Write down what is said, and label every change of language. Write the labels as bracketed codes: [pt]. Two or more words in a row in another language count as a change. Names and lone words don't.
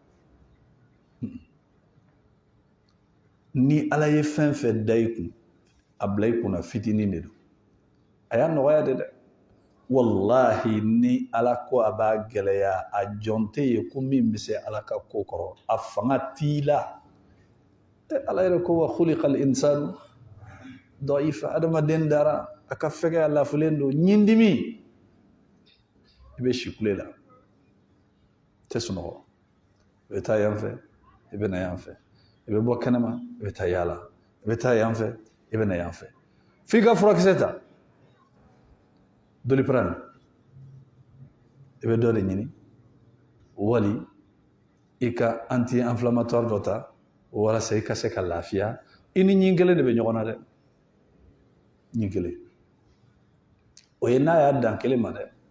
[bm] ni Ala ye fɛn fɛn da i kun a bila i kunna fitinin de don a y'a nɔgɔya de dɛ wallahi ni Ala ko a b'a gɛlɛya a jɔn tɛ ye ko min bɛ se Ala ka ko kɔrɔ a fanga t'i la Ala yɛrɛ ko [ar] وخلق الإنسان ضعيفا [bm] adamaden dara a ka fɛgɛ a lafilen don ɲindimi i bɛ si kule la tɛ sunɔgɔ i bɛ taa yan fɛ i bɛ na yan fɛ i bɛ bɔ kɛnɛma i bɛ taa yaala i bɛ taa yan fɛ i bɛ na yan fɛ f'i ka furakisɛ ta Doliprane i bɛ dɔ de ɲini wali i ka anti-inflammatoire dɔ ta walasa i ka se ka lafiya i ni ɲin kelen de bɛ ɲɔgɔn na dɛ ɲin kelen o ye n'a y'a dan kelen ma dɛ